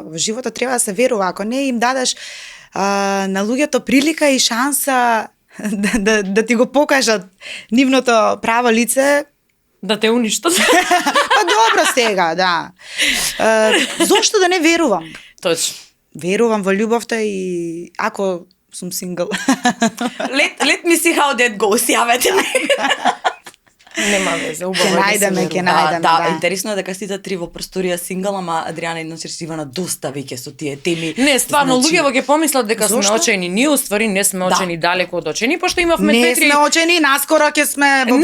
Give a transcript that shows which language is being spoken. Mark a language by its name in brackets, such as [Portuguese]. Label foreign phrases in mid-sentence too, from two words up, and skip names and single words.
[Macedonian] Во животот треба да се верува. Ако не им дадеш на луѓето прилика и шанса да ти го покажат нивното право лице, да те уништат. добро сега, да. Зошто да не верувам? Точно. Верувам во љубовта и ако сум сингл. [English] Let me see how that goes, [Macedonian] јавете ми. Нема везе, убаво Ќе е да се најдеме, верува. ќе најдеме, да, да. интересно е дека сите три во просторија сингл, ама Адријана едночерчи Ивана доста веќе со тие теми. Не, стварно, Значи, луѓето ќе помислат дека сме Зошто? очени. Ние уствари не сме очени далеко од очени, пошто имавме Не две-три. сме очени, наскоро ќе сме во